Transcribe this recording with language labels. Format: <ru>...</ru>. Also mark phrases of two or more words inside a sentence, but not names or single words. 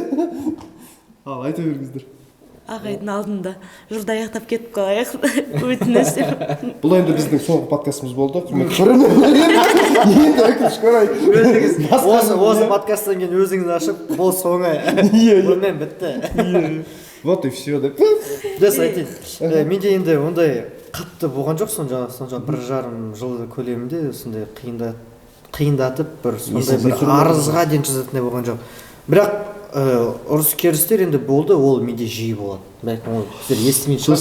<kk>Ал, айта беріңіздер. Ағайдың алдында жылды аяқтап кетіп қалайық. Өтініш деп. Бұл енді біздің соңғы подкастымыз болды. Құрметті көрермендер. Енді өкінішке орай. Осы подкасттан кейін өзіңіз ашып, бұл соңы. Бұнымен бітті.</kk> <ru>Вот и все деп.</ru> <kk>Дәс айтайын. Менде енді ондай қатты болған жоқ, сонша 1,5 жыл көлемінде сондай қиындатып бір сондай бір арызға дейін жазатындай болған жоқ. Бірақ ұрыс керістер енді болды, ол менде жиі болады. Бәлкім ол сіздер естімейді шығарсыз.</kk>